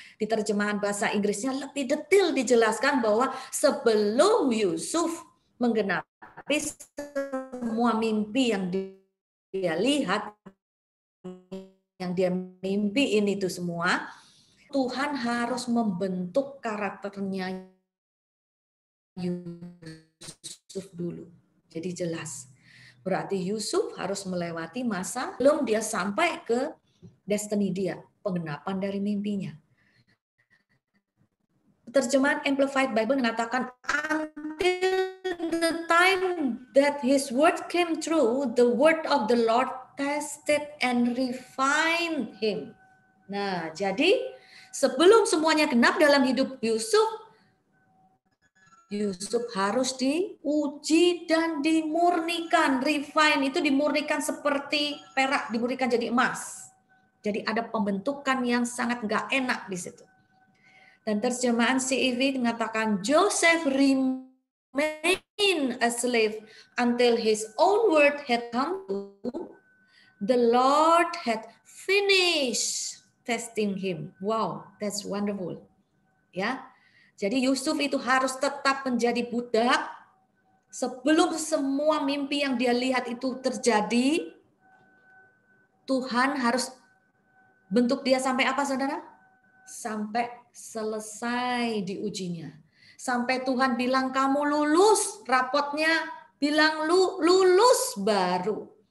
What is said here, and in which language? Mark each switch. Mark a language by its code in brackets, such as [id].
[id] Di terjemahan bahasa Inggrisnya lebih detail dijelaskan bahwa sebelum Yusuf menggenapi semua mimpi yang dia lihat, yang dia mimpiin itu semua, Tuhan harus membentuk karakternya Yusuf dulu. Jadi jelas. Berarti Yusuf harus melewati masa belum dia sampai ke destiny dia, penggenapan dari mimpinya. Terjemahan Amplified Bible mengatakan [en] until the time that his word came true, the word of the Lord tested and refined him. [id] Nah, jadi sebelum semuanya genap dalam hidup Yusuf harus diuji dan dimurnikan. Refine itu dimurnikan seperti perak, dimurnikan jadi emas. Jadi ada pembentukan yang sangat nggak enak di situ. Dan terjemahan CEV mengatakan [en] Joseph remained remain a slave until his own word had come to, the Lord had finished testing him. Wow, that's wonderful. Ya. [id] Jadi Yusuf itu harus tetap menjadi budak sebelum semua mimpi yang dia lihat itu terjadi. Tuhan harus bentuk dia sampai apa, saudara? Sampai selesai diujinya. Sampai Tuhan bilang kamu lulus, rapotnya bilang lulus baru.